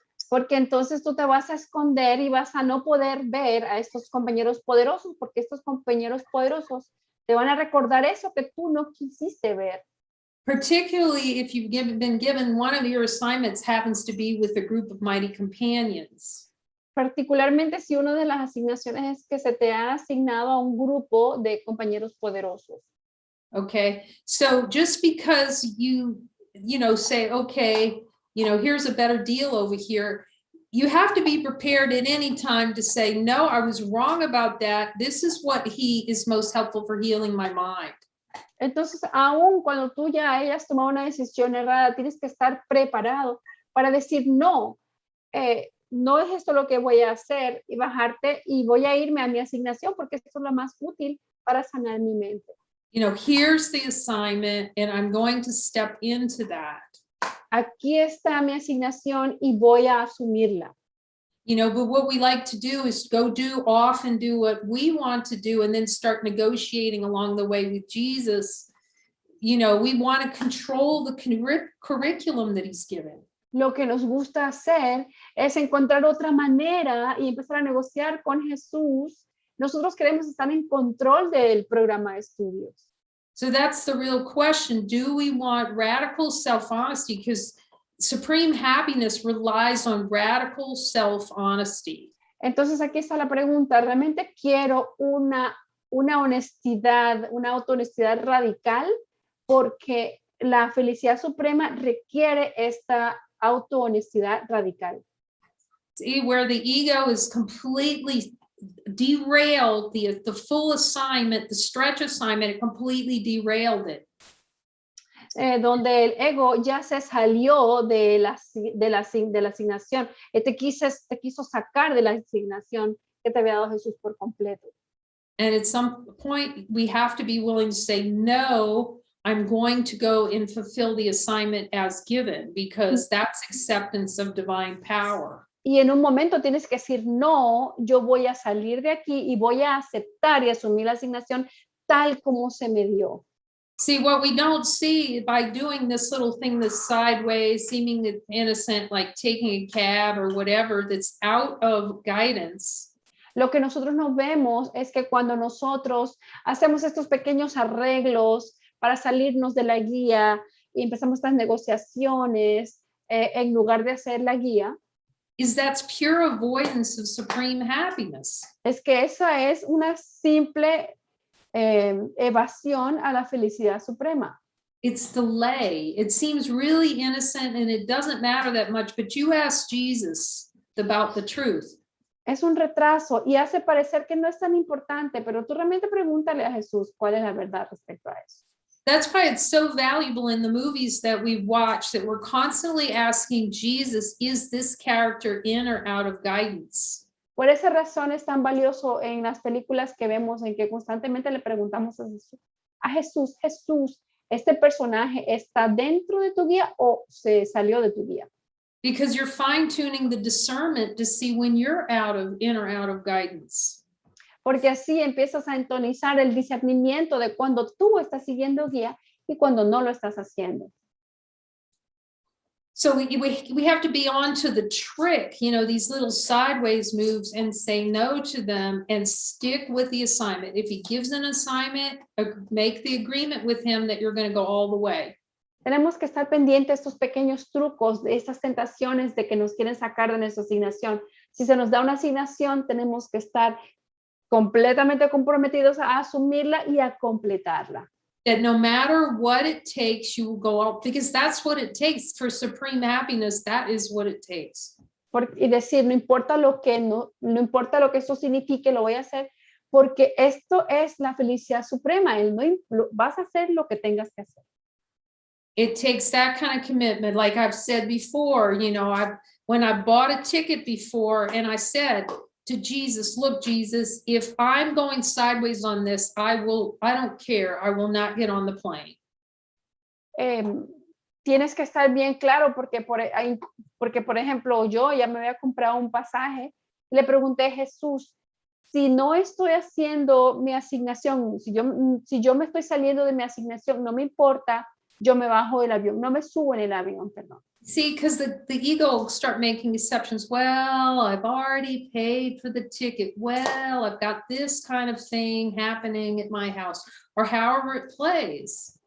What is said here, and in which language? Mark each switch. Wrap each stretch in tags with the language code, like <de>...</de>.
<es>Porque entonces tú te vas a esconder y vas a no poder ver a estos compañeros poderosos, porque estos compañeros poderosos te van a recordar eso que tú no quisiste ver.</es> <en>Particularly if you've been given one of your assignments happens to be with a group of mighty companions.</en> <es>Particularmente si una de las asignaciones es que se te ha asignado a un grupo de compañeros poderosos.</es> <en>Okay, so just because you know, say, okay, you know, here's a better deal over here, you have to be prepared at any time to say, no, I was wrong about that. This is what is most helpful for healing my mind.</en> <es>Entonces, aún cuando tú ya hayas tomado una decisión errada, tienes que estar preparado para decir, no, no es esto lo que voy a hacer, y bajarte y voy a irme a mi asignación porque esto es lo más útil para sanar mi mente.</es> <en>You know, here's the assignment and I'm going to step into that.</en> <es>Aquí está mi asignación y voy a asumirla.</es> <en>You know, but what we like to do is go do off and do what we want to do and then start negotiating along the way with Jesus. You know, we want to control the curriculum that he's given.</en> <es>Lo que nos gusta hacer es encontrar otra manera y empezar a negociar con Jesús. Nosotros queremos estar en control del programa de estudios.</es> <en>So that's the real question. Do we want radical self-honesty? Because supreme happiness relies on radical self-honesty.</en> <es>Entonces aquí está la pregunta, ¿realmente quiero una honestidad, una autohonestidad radical? Porque la felicidad suprema requiere esta autohonestidad radical.</es> <en>See, where the ego is completely derailed the full assignment, the stretch assignment, it completely derailed it.</en> <es>Donde el ego ya se salió de la asignación, te quiso sacar de la asignación que te había dado Jesús por completo.</es> <en>And at some point, we have to be willing to say, no, I'm going to go and fulfill the assignment as given, because that's acceptance of divine power.</en> <es>Y en un momento tienes que decir, no, yo voy a salir de aquí y voy a aceptar y asumir la asignación tal como se me dio.</es> <en>See, what we don't see by doing this little thing that's sideways, seeming innocent, like taking a cab or whatever, that's out of guidance.</en> <es>Lo que nosotros no vemos es que cuando nosotros hacemos estos pequeños arreglos para salirnos de la guía y empezamos estas negociaciones en lugar de hacer la guía,</es> <en>is that's pure avoidance of supreme happiness.</en> <es>Es que esa es una simple evasión a la felicidad suprema.</es> <en>It's delay. It seems really innocent and it doesn't matter that much, but you ask Jesus about the truth.</en> <es>Es un retraso y hace parecer que no es tan importante, pero tú realmente pregúntale a Jesús cuál es la verdad respecto a eso.</es> <en>That's why it's so valuable in the movies that we watch, that we're constantly asking Jesus, is this character in or out of guidance?</en> <es>Por esa razón es tan valioso en las películas que vemos, en que constantemente le preguntamos a Jesús, ¿este personaje está dentro de tu guía o se salió de tu guía?</es> <en>Because you're fine-tuning the discernment to see when you're in or out of guidance.</en> <es>Porque así empiezas a entonizar el discernimiento de cuando tú estás siguiendo guía y cuando no lo estás haciendo.</es> <en>So we have to be on to the trick, you know, these little sideways moves, and say no to them and stick with the assignment. If he gives an assignment, make the agreement with him that you're going to go all the way.</en> <es>Tenemos que estar pendientes de estos pequeños trucos, de estas tentaciones de que nos quieren sacar de nuestra asignación. Si se nos da una asignación, tenemos que estar completamente comprometidos a asumirla y a completarla.</es> <en>That no matter what it takes, you will go out, because that's what it takes for supreme happiness. That is what it takes.</en> <es>Y decir, no importa lo que no importa lo que esto signifique, lo voy a hacer, porque esto es la felicidad suprema. Vas a hacer lo que tengas que hacer.</es> <en>It takes that kind of commitment. Like I've said before, when I bought a ticket before and I said to Jesus, look, Jesus, if I'm going sideways on this, I don't care. I will not get on the plane.</en> <es>Tienes que estar bien claro porque por ejemplo, yo ya me había comprado un pasaje, le pregunté a Jesús, si no estoy haciendo mi asignación, si yo me estoy saliendo de mi asignación, no me importa, yo me bajo del avión, no me subo en el avión, perdón.</es> <en>See, because the ego will start making exceptions. Well, I've already paid for the ticket. Well, I've got this kind of thing happening at my house, or however it plays.</en>